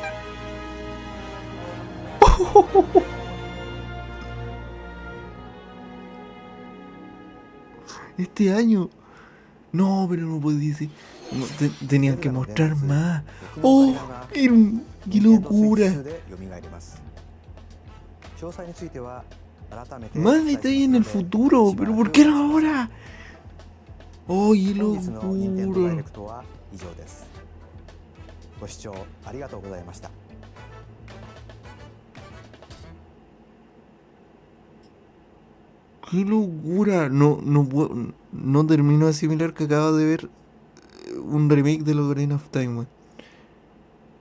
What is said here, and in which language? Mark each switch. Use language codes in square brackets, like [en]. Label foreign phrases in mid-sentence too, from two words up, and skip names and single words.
[es] ¡Oh! Este año. No, pero no podía ser. No, tenían que mostrar más. ¡Oh! ¡Qué locura! [ja] 詳細については改めて [es] Más detalle en el futuro, pero ¿por qué no ahora? ¡Oh, qué [ja] 本日の任天堂ダイレ [es] locura! [ja] クトは以上です。ご視聴ありがとうございました。 [es] ¡Qué locura! No termino de asimilar que acabo de ver un remake de Ocarina of Time, weón.